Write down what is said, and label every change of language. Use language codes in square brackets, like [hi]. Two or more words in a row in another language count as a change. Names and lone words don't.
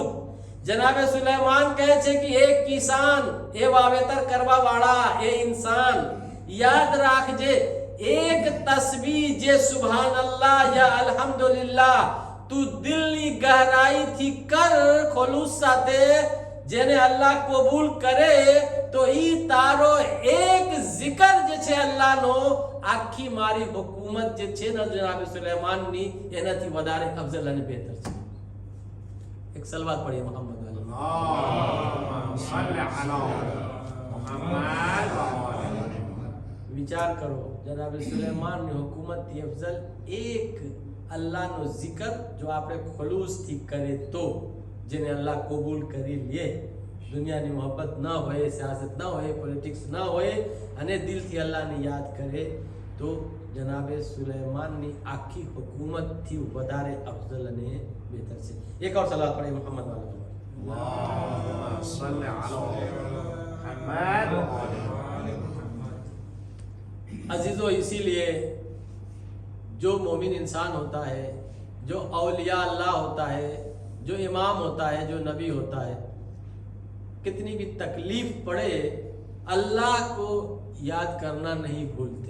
[gu] જનાબે સુલેમાન કહે છે કે એક કિસાન, એ વાવેતર કરવા વાળા, એ ઇન્સાન યાદ રાખજે, એક તસ્બીહ જે [ar] سبحان الله [gu] યા અલ્હમ્દુલિલ્લાહ તું દિલની ગહેરાઈથી કર ખુલૂસ સાથે, જેને અલ્લાહ કબૂલ કરે તો ઈ તારો એક zikr જે છે અલ્લાહનો, આખી મારી હુકુમત જે છે ને જનાબ સુલેમાનની એનાથી વધારે અફઝલ અને બહેતર છે. એક સલવાત પઢીએ મોહમ્મદ વાલી. [ar] اللهم صل على محمد. [gu] વિચાર કરો જનાબ સુલેમાનની હુકુમતથી અફઝલ એક અલ્લાહનો zikr જો આપણે ખુલૂસથી કરે તો, જેને અલ્લાહ કબૂલ કરી લે, દુનિયાની મોહબ્બત ન હોય, સિયાસત ન હોય, પોલિટિક્સ ન હોય અને દિલથી અલ્લાહને યાદ કરે તો જનાબે સુલેમાનની આખી હુકુમતથી વધારે અફઝલ અને બહેતર છે. એક ઓર સલાત પઢે મોહમ્મદ વાલા. [ar] اللهم صل على محمد. [hi] अजीज़ों, इसीलिए जो मोमिन इंसान होता है, जो औलिया अल्लाह होता है, जो इमाम होता है, जो नबी होता है, कितनी भी तकलीफ पड़े अल्लाह को याद करना नहीं भूलते.